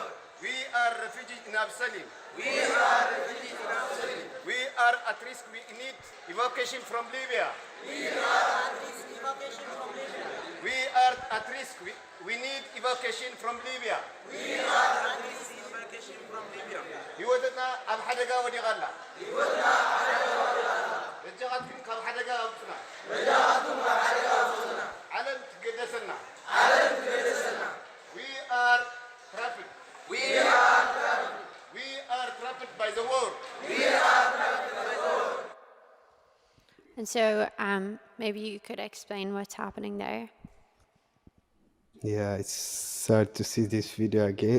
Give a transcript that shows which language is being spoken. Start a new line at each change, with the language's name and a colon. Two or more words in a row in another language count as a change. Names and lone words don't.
English: We are refugees in Absali. We are refugees in Absali. We are at risk. We need evacuation from Libya. We are at risk. Evacuation from Libya. We are at risk. We need evacuation from Libya. We are at risk. Evacuation from Libya.
Tigrinya: ህይወትና ኣብ ሓደጋ ወዲቓላ ህይወትና ኣብ ሓደጋ ወዲቓላ ደጃኻትኩም ካብ ሓደጋ ኣውፅና ደጃኻትኩም ካብ ሓደጋ ኣውፅና ዓለም ትገደሰና ዓለም ትገደሰና
English: We are trapped. We are trapped. We are trapped by the war. We are trapped by the war. And so maybe you could explain what's happening there. Yeah, it's sad to see this video again,